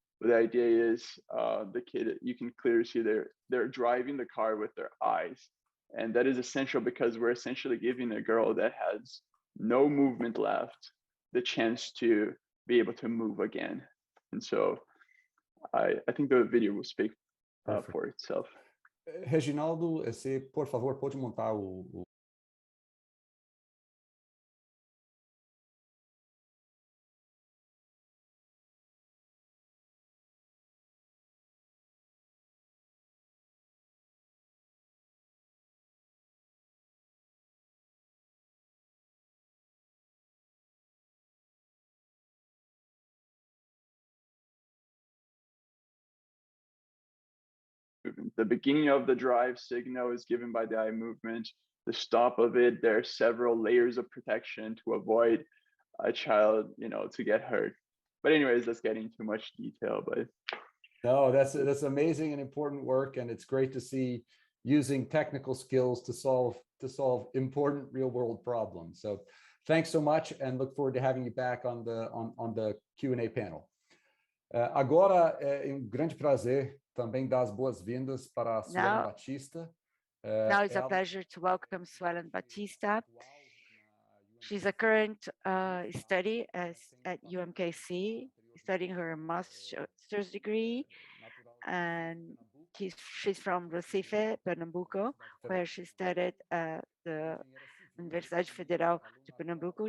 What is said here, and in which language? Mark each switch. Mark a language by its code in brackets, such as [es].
[en] But the idea is the kid, you can clearly see they're driving the car with their eyes. And that is essential, because we're essentially giving a girl that has no movement left the chance to be able to move again. And so I think the video will speak for itself. [pt] Reginaldo, você, por favor, pode montar o... [en] The beginning of the drive signal is given by the eye movement. The stop of it, there are several layers of protection to avoid a child, to get hurt. But anyways, that's getting too much detail. But no, that's amazing and important work, and it's great to see using technical skills to solve important real world problems. So thanks so much, and look forward to having you back on the Q&A panel. [pt] Agora é grande prazer também dar as boas-vindas para a Suelen Batista. [en] Now it's a pleasure to welcome Suelen Batista. She's a current study at UMKC, studying her master's degree, and she's from Recife, Pernambuco, where she studied at the Universidade Federal de Pernambuco.